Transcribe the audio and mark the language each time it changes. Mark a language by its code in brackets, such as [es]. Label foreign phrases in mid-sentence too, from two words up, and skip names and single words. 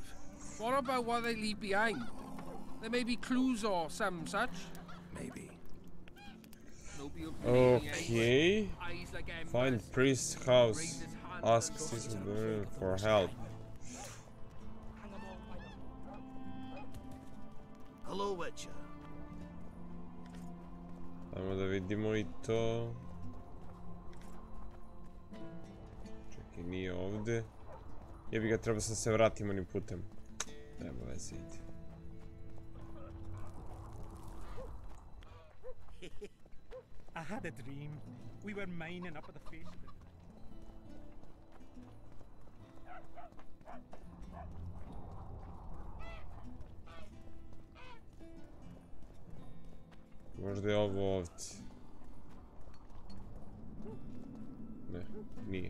[en] What about what they leave behind? There may be clues or some such. Maybe. Okay. Find priest's house. Ask citizen for help. Hello, Witcher. [hr] Ajmo da vidimo i to. Čekaj, nije ovdje. Jebi ga, treba sam se vratim onim putem. Nema veze, ide. [en] I had a dream. We were mining up at the face of it. [hr] Možda je ovo ovdje. Ne, nije.